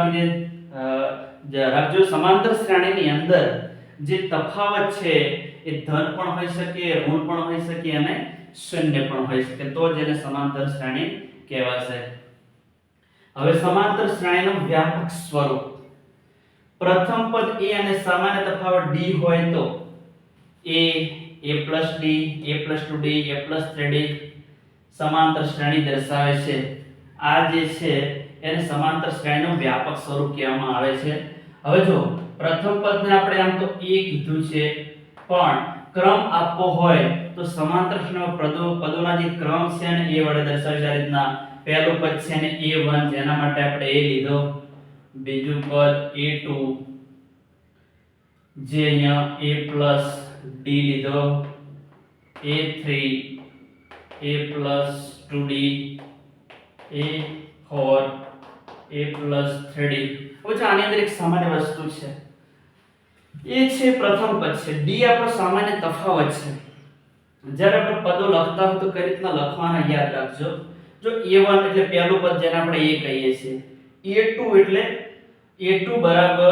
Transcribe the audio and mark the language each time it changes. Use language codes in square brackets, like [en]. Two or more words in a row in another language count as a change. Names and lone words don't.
[gu] રાખજો સમાંતર શ્રેણીની અંદર જે તફાવત છે એ ધન પણ હોઈ શકે ઋણ પણ હોઈ શકે અને શૂન્ય પણ હોઈ શકે તો જેને સમાંતર શ્રેણી કહેવાશે હવે સમાંતર શ્રેણીનું વ્યાપક સ્વરૂપ પ્રથમ પદ a અને સામાન્ય તફાવત d હોય તો [en] a plus d a plus [gu] 2d [en] a plus 3d [gu] સમાંતર શ્રેણી દર્શાવે છે આ જે છે એને સમાંતર શ્રેણીનું વ્યાપક સ્વરૂપ કહેવામાં આવે છે હવે જો પ્રથમ પદને આપણે આમ તો a કીધું છે પણ ક્રમ આપવો હોય તો સમાંતર શ્રેણીમાં પદોના જે ક્રમ છે ને એ વડે દર્શાવી આ રીતના પહેલું પદ છે ને a1 જેના માટે આપણે a લીધો બીજું પદ a2 જે અહીંયા [en] a plus d [gu] લીધો a3 [en] a plus 2d [gu] a4 [en] a plus 3d [gu] હવે જો આની અંદર એક સામાન્ય વસ્તુ છે એ છે પ્રથમ પદ છે d આપણો સામાન્ય તફાવત છે જ્યારે આપણે પદો લખતા હોય તો કઈ રીતના લખવાના યાદ રાખજો જો a1 એટલે પહેલું પદ જેને આપણે a કહીએ છીએ a2 એટલે a2 બરાબર